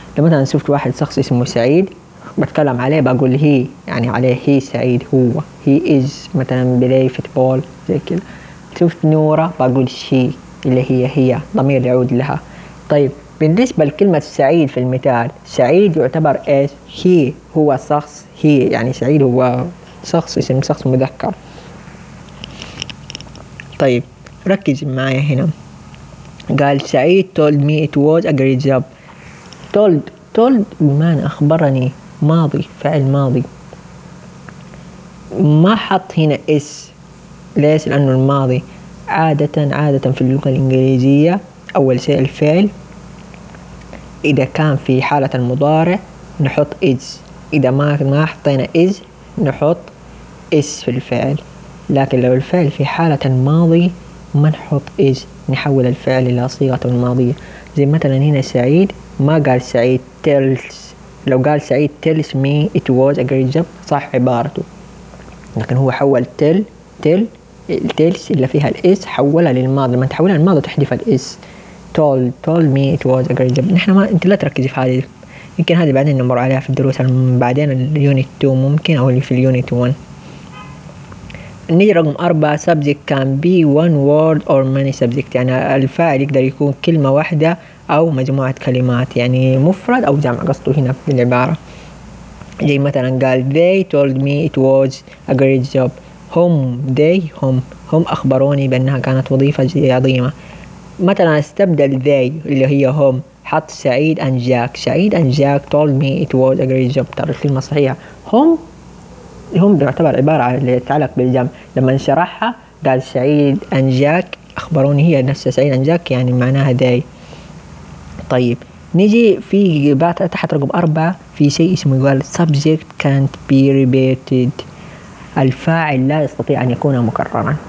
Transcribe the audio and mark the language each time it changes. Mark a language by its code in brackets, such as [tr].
[ar] لو مثلا شفت واحد شخص اسمه سعيد بتكلم عليه بقول هي، يعني عليه هي سعيد، هو هي إز مثلا بلاي فوتبول زي كذا. شفت نورة بقول شي اللي هي، هي ضمير يعود لها. طيب بالنسبة لكلمة سعيد في المثال، سعيد يعتبر إيش؟ هي هو شخص، هي يعني سعيد هو شخص اسم شخص مذكر. طيب ركز معي هنا، قال سعيد [en] told me it was a great job. [ar] told بمعنى أخبرني، ماضي فعل ماضي، ما حط هنا إس، ليش؟ لأنه الماضي عادة في اللغة الإنجليزية أول شيء الفعل، إذا كان في حالة المضارع نحط إز، إذا ما حطينا إز نحط إس في الفعل، لكن لو الفعل في حالة الماضي ما نحط إز، نحول الفعل إلى صيغة الماضية. زي مثلا هنا سعيد ما قال سعيد تيلز، لو قال سعيد [en] tells me it was a great job [ar] صح عبارته، لكن هو حول تيلز اللي فيها الإس حولها للماضي، لما تحولها للماضي تحذف الإس. [en] told me it was a great job. [ar] نحن ما انت لا تركز في هذه، يمكن هذه بعدين نمر عليها في الدروس بعدين اليونت 2 ممكن، او في اليونت 1. نيجي رقم 4، [en] subject can be one word or many subject، [ar] يعني الفاعل يقدر يكون كلمه واحده او مجموعه كلمات، يعني مفرد او جمع قصده هنا في العباره. زي مثلا قال [en] they told me it was a great job، [ar] هم اخبروني بانها كانت وظيفه عظيمه. مثلا استبدل [en] they [ar] اللي هي هم، حط [en] سعيد and Jack، سعيد and Jack told me it was a great job. [ar] ترى الكلمة صحيحة، هم يعتبر عبارة اللي تتعلق بالجمع، لما نشرحها قال سعيد and Jack أخبروني، هي نفس سعيد and Jack يعني معناها they. طيب نجي في بعد تحت رقم 4، في شيء اسمه يقول [en] subject can't be repeated، [ar] الفاعل لا يستطيع أن يكون مكررا.